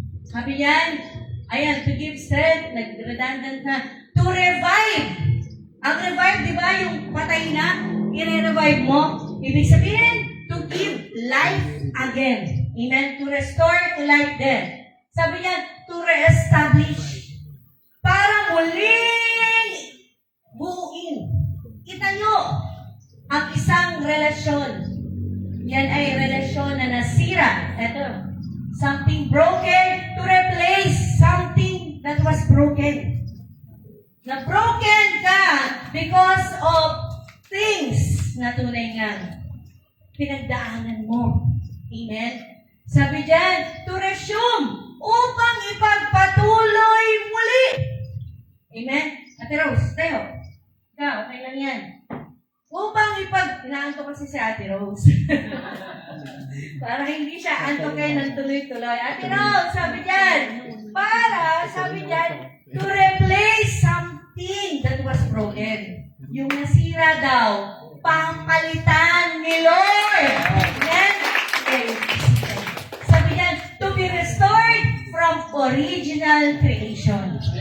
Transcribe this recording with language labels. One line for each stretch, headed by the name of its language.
Filipino: Sabi diyan, ayan,
English: to give strength,
Filipino: nag-redundant na, to revive. Ang revive, di ba, yung patay na, i-revive mo. Ibig sabihin,
English: to give life again.
Filipino: Amen?
English: To restore to life then.
Filipino: Sabi niya,
English: to re-establish.
Filipino: Para muling buuin. Itayo ang isang relasyon. Yan ay relasyon na nasira.
English: Ito, something broken to replace something that was broken.
Filipino: Na broken ka because of things na tunay nga pinagdaanan mo. Amen? Sabi dyan,
English: to resume,
Filipino: upang ipagpatuloy muli. Amen? Ate Rose, tayo. Ikaw, okay lang yan. Upang inaanto kasi si Ate Rose. Para hindi siya antokin ng tuloy-tuloy. Ate Rose, sabi dyan, para, sabi dyan,
English: to replace something that was broken.
Filipino: Yung nasira daw, pangpalitan ni Lord. Amen? Okay. Sabi dyan,
English: to be restored from original creation.